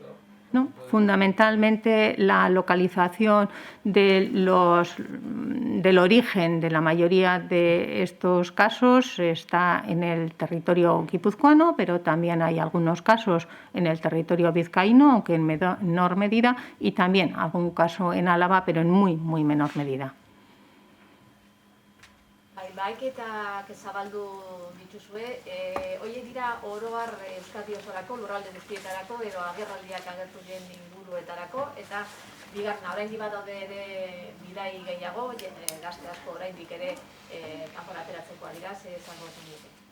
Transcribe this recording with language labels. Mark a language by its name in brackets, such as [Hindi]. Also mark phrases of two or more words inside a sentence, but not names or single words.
[Spanish] No, fundamentalmente la localización del origen de la mayoría de estos casos está en el territorio guipuzcoano, pero también hay algunos casos en el territorio vizcaíno, aunque en menor medida, y también algún caso en Álava, pero en muy menor medida. [Basque] Baiketak zabaldu dituzue, horiek dira oro har Euskadi osorako, lurralde guztietarako edo agerraldiak agertu diren inguruetarako, eta bigarrena, oraindik badaude ere bidai gehiago, gazte asko oraindik ere kanpora ateratzekoak dira, ze esango zenioke?